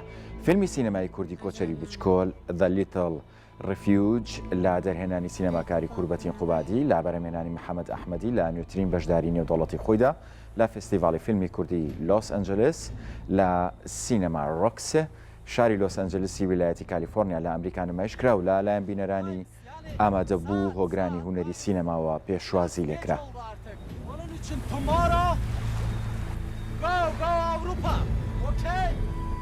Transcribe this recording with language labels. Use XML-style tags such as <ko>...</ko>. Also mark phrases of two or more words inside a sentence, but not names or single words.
<ckb>فیلمی سینەمایی کوردی کۆچەری بچکۆل The Little Refuge لە دەرهێنانی سینەماکاری کورد بەتین قوبادی لا بەرەمێنانی محەممەد ئەحمەدی لە نوێترین بەشداری نێودەوڵەتی خۆیدا لە فستیڤاڵی فیلمی کوردی لۆس ئەنجلس لە سینەما ڕۆکسە شاری لۆس ئەنجلسی ویلایەتی کالیفۆرنیا لە ئەمریکا نمایشکرا و لەلایەن بینەرانی ئامادەبوو هۆگرانی هوەری سینەماوە پێشوازی لێکرا.</ckb> <tr>Onun için</tr> <en>tomorrow go</en> <tr>Avrupa. Okay?</tr>